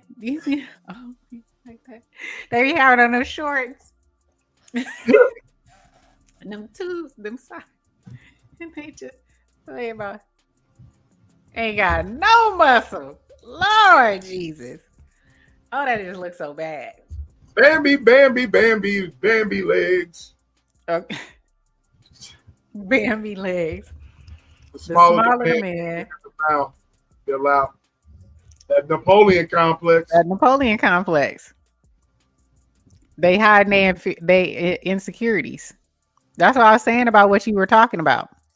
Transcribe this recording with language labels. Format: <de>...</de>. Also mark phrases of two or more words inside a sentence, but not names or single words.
<en>You see old men like that. They be having on them shorts. And them tubes, them socks. And they just say about ain't got no muscle. Lord Jesus. Oh, that just looks so bad. Bambi, Bambi, Bambi, Bambi legs. Okay. Bambi legs. The The smaller smaller the the man, man. they're allowed. That Napoleon complex. That Napoleon complex. They hide they insecurities. That's what I was saying about what you were talking about.</en>